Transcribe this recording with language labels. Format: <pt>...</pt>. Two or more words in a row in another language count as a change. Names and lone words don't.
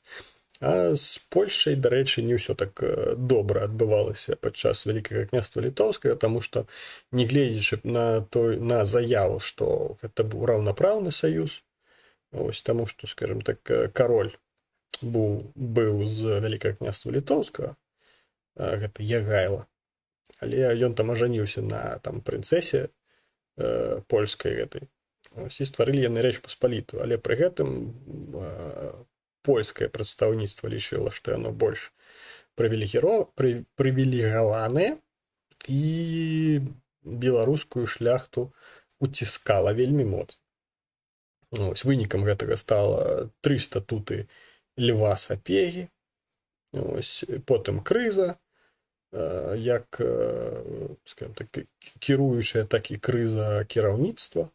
<uk>А з Польщею, до речі, не все так добре відбувалося під час Великого князства Литовського, тому що, не глядячи на заяву, що це був равноправний союз, ось тому що, скажімо так, король був з Великого князства Литовського, це Ягайло, але він там оженився на там принцесі польської этой.</uk> <be>Ось, і створили яны Рэч Паспаліту, але при гэтым польскае прадстаўніцтва лічыла, што яно больш прывілегаванае і беларускую шляхту уціскала вельмі моцна. Ось, вынікам гэтага стала 3 статуты Льва Сапегі, ось, потым крыза, як,</be> <ru>скажем так,</ru> <be>кіруючая, так і крыза кіраўніцтва,</be>